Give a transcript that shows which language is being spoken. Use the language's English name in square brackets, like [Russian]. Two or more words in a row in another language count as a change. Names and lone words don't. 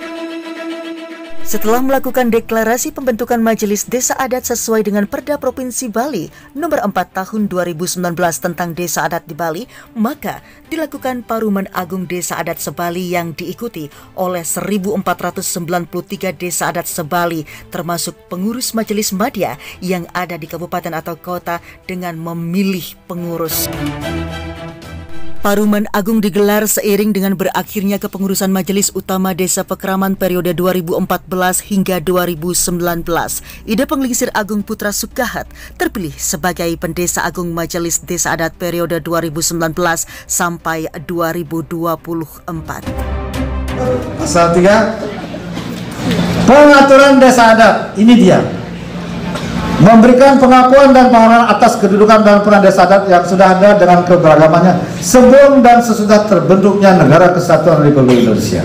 [Indonesian] Setelah melakukan deklarasi pembentukan Majelis Desa Adat sesuai dengan Perda Provinsi Bali Nomor 4 Tahun 2019 tentang Desa Adat di Bali, maka dilakukan Paruman Agung Desa Adat Sebali yang diikuti oleh 1.493 desa adat Sebali, termasuk pengurus Majelis Madya yang ada di kabupaten atau kota dengan memilih pengurus. Paruman Agung digelar seiring dengan berakhirnya kepengurusan Majelis Utama Desa Pekraman periode 2014 hingga 2019. Ida Penglingsir Agung Putra Sukahat terpilih sebagai Pendesa Agung Majelis Desa Adat periode 2019 sampai 2024. Pasal 3, pengaturan desa adat, ini dia. memberikan pengakuan dan penghargaan atas kedudukan dan peran desa adat yang sudah ada dengan keberagamannya sebelum dan sesudah terbentuknya Negara Kesatuan Republik Indonesia.